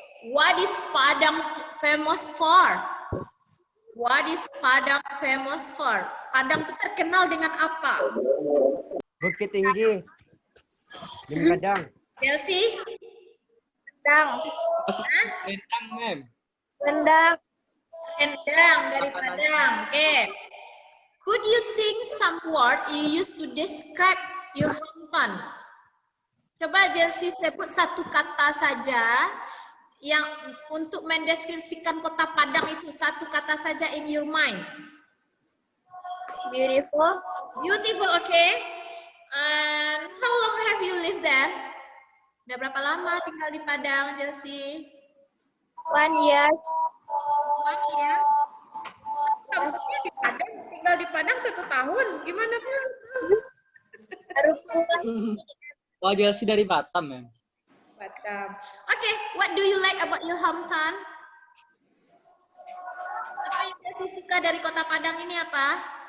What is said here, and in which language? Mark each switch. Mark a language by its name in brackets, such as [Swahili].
[English] What is Padang famous for? What is Padang famous for? [Indonesian] Padang itu terkenal dengan apa? Bukit Tinggi. Di Padang. Chelsea? Rendang. Rendang, ma'am. Rendang. Rendang dari Padang. Oke. [English] Could you think some word you use to describe your hometown? [Indonesian] Coba Chelsea sebut satu kata saja yang untuk mendeskripsikan kota Padang itu, satu kata saja [English] in your mind. Beautiful. Beautiful, okay. And how long have you lived there? [Indonesian] Udah berapa lama tinggal di Padang, Chelsea? [English] 1 year. 1 year. [Indonesian] Kampusnya di Padang, tinggal di Padang 1 tahun. Gimana pula? Baru pulang. Oh, Chelsea dari Batam, ma'am. Batam. [English] Okay, what do you like about your hometown? [Indonesian] Apa yang Chelsea suka dari kota Padang ini apa?